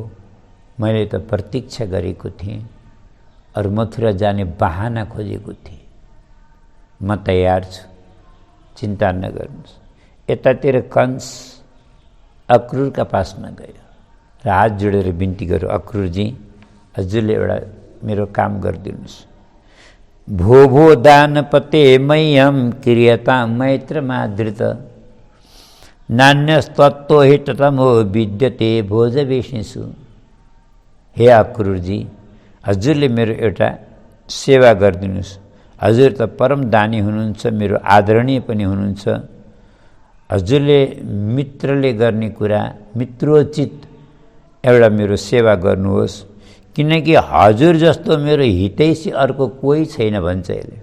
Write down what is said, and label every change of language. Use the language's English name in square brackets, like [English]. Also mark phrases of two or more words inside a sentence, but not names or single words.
[Nepali] मैले त प्रतीक्षा गरेको थिएँ और मथुरा जाने बहाना खोजेको थिएँ। म तयार छु, चिन्ता नगर्नुहोस्। यतातिर कंस अक्रूरका पासमा गयो र हात जोडेर बिन्ती गर्यो, अक्रूरजी हजुरले एउटा मेरो काम गरिदिनुहोस्। [Sanskrit] भो भो दानपते मह्यम क्रियता मैत्र मादृत नान्यस्तत्व हिततमो विद्यते भोजवेशिषु। [Nepali] हे अक्रूरजी, हजुरले मेरो एउटा सेवा गरिदिनुहोस्। हजुर त परम दानी हुनुहुन्छ, मेरो आदरणीय पनि हुनुहुन्छ। हजुरले मित्रले गर्ने कुरा मित्रोचित एउटा मेरो सेवा गर्नुहोस्, किनकि हजुर जस्तो मेरो हितैषी अर्को कोही छैन भन्छ यसले।